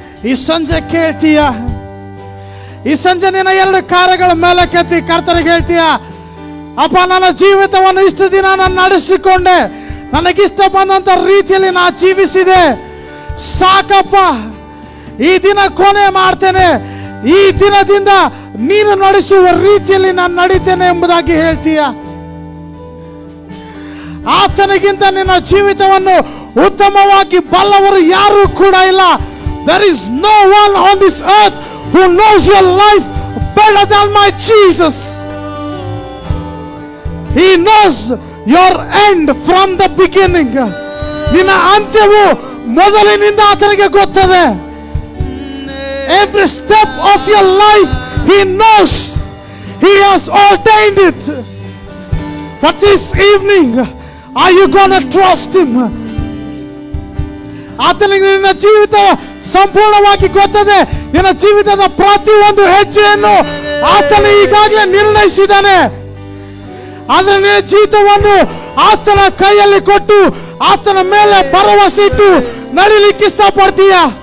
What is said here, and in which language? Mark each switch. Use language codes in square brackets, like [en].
[kn] ಈ ಸಂಜೆ ಕೇಳ್ತೀಯ, ಈ ಸಂಜೆ ನಿನ್ನ ಎರಡು ಕಾರ್ಯಗಳ ಮೇಲೆ ಕೆತ್ತಿ ಕರ್ತನಿಗೆ ಹೇಳ್ತೀಯ, ಅಪ್ಪ ನನ್ನ ಜೀವಿತವನ್ನು ಇಷ್ಟು ದಿನ ನಾನು ನಡೆಸಿಕೊಂಡೆ, ನನಗಿಷ್ಟ ಬಂದಂತ ರೀತಿಯಲ್ಲಿ ನಾ ಜೀವಿಸಿದೆ, ಸಾಕಪ್ಪ, ಈ ದಿನ ಕೊನೆ ಮಾಡ್ತೇನೆ, ಈ ದಿನದಿಂದ ನೀನು ನಡೆಸುವ ರೀತಿಯಲ್ಲಿ ನಾನು ನಡೀತೇನೆ ಎಂಬುದಾಗಿ ಹೇಳ್ತೀಯ. ಆತನಿಗಿಂತ ನಿನ್ನ ಜೀವಿತವನ್ನು ಉತ್ತಮವಾಗಿ ಬಲ್ಲವರು ಯಾರು ಕೂಡ ಇಲ್ಲ. [en] There is no one on this earth who knows your life better than my Jesus. He knows your end from the beginning. [kn] ನಿನ್ನ ಅಂತ್ಯವು ಮೊದಲಿನಿಂದ ಆತನಿಗೆ ಗೊತ್ತದೆ. [en] Every step of your life he knows. He has ordained it. But this evening, are you gonna trust him? [kn] ಆತನಿಗೆ ನಿನ್ನ ಜೀವಿತ ಸಂಪೂರ್ಣವಾಗಿ ಗೊತ್ತದೆ. ನಿನ್ನ ಜೀವಿತದ ಪ್ರತಿಯೊಂದು ಹೆಜ್ಜೆಯನ್ನು ಆತನು ಈಗಾಗಲೇ ನಿರ್ಣಯಿಸಿದ್ದಾನೆ. ಆದರೆ ನಿನ್ನ ಜೀವಿತವನ್ನು ಆತನ ಕೈಯಲ್ಲಿ ಕೊಟ್ಟು ಆತನ ಮೇಲೆ ಭರವಸೆ ಇಟ್ಟು ನಡಿಲಿಕ್ಕೆ ಇಷ್ಟಪಡ್ತೀಯ?